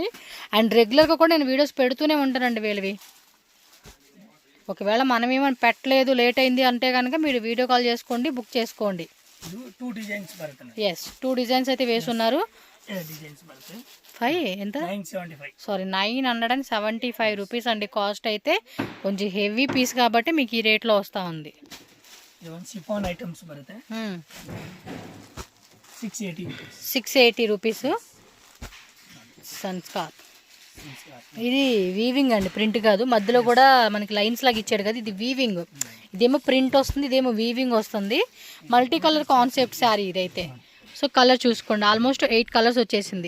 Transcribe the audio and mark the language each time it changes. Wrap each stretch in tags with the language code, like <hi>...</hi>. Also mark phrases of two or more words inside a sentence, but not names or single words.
<te>అండ్ రెగ్యులర్గా కూడా నేను వీడియోస్ పెడుతూనే ఉంటానండి వీళ్ళవి. ఒకవేళ మనం ఏమైనా పెట్టలేదు, లేట్ అయింది అంటే కనుక మీరు</te> <en>video call</en> <te>చేసుకోండి, బుక్ చేసుకోండి. 2 డిజైన్స్ అయితే వేసున్నారు. 5 ఎంత? 975 రూపీస్ అండి కాస్ట్ అయితే. కొంచెం</te> <en>heavy piece</en> <te>కాబట్టి మీకు ఈ రేట్లో వస్తూ ఉంది.</te> <en>chiffon items</en> <kn>ಬರುತ್ತೆ.</kn> <te>680 రూపీస్. సన్స్కార్. ఇది వీవింగ్ అండి, ప్రింట్ కాదు. మధ్యలో కూడా మనకి లైన్స్ లాగా ఇచ్చాడు కదా, ఇది వీవింగ్. ఇదేమో ప్రింట్ వస్తుంది, ఇదేమో వీవింగ్ వస్తుంది.</te> <en>multi color concept saree</en> <te>ఇదైతే. సో కలర్ చూసుకోండి,</te> <en>almost 8 colors</en> <te>వచ్చేసింది.</te>